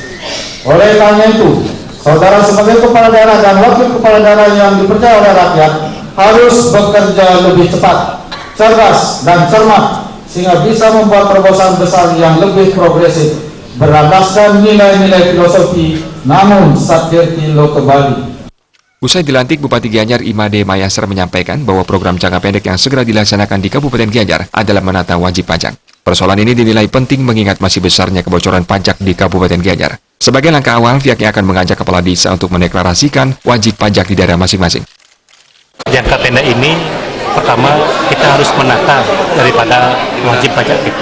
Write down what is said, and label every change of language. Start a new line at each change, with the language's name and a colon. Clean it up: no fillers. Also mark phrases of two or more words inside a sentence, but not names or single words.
Indonesian: Oleh karena itu, saudara sebagai kepala daerah dan wakil kepala daerah yang dipercaya oleh rakyat harus bekerja lebih cepat, cerdas, dan cermat sehingga bisa membuat terobosan besar yang lebih progresif berlandaskan nilai-nilai filosofi Nangunsat Katiloka Bali. Usai dilantik, Bupati Gianyar Imade Mahayastra menyampaikan bahwa program jangka pendek yang segera dilaksanakan di Kabupaten Gianyar adalah menata wajib pajak. Persoalan ini dinilai penting mengingat masih besarnya kebocoran pajak di Kabupaten Gianyar. Sebagai langkah awal, pihaknya akan mengajak kepala desa untuk mendeklarasikan wajib pajak di daerah masing-masing. Jangka pendek ini, pertama kita harus menata daripada wajib pajak kita.